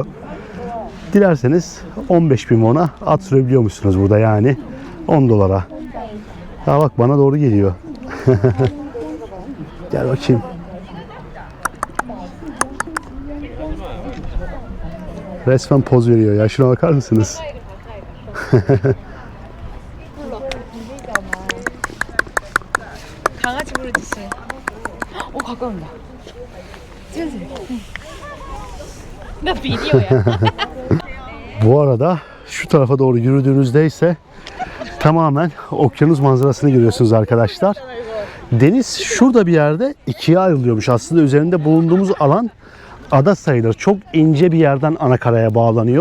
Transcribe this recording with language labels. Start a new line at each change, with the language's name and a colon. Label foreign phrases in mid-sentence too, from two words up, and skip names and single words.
Turkish: Dilerseniz 15.000 won'a at sürebiliyormuşsunuz burada yani 10 dolara. Ya bak bana doğru geliyor. Gel bakayım. Resmen poz veriyor ya. Şuna bakar mısınız?
Korean: 강아지 부르듯이. 가까운다. 찍으세요. 나 비디오야.
Turkish: Bu arada şu tarafa doğru yürüdüğünüzde ise tamamen okyanus manzarasını görüyorsunuz arkadaşlar. Deniz şurada bir yerde ikiye ayrılıyormuş. Aslında üzerinde bulunduğumuz alan ada sayılır. Çok ince bir yerden ana karaya bağlanıyor.